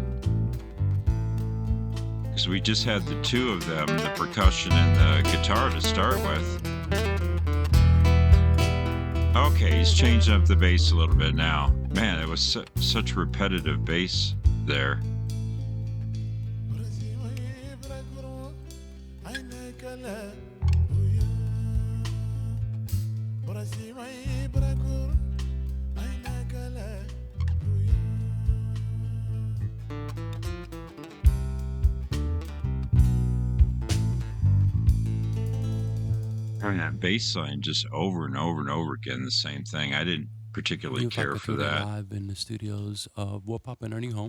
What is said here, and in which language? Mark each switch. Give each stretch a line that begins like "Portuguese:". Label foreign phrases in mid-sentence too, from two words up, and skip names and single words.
English: Because we just had the two of them, the percussion and the guitar to start with. Okay, he's changed up the bass a little bit now. Man, it was such repetitive bass there. Brasima ibrakor aine kala buya Brasima ibrakor aine kala buya And that bass line just over and over and over again, the same thing. I didn't particularly Vieux care Farka for Touré that. live in the studios of Wopop and Ernie Home.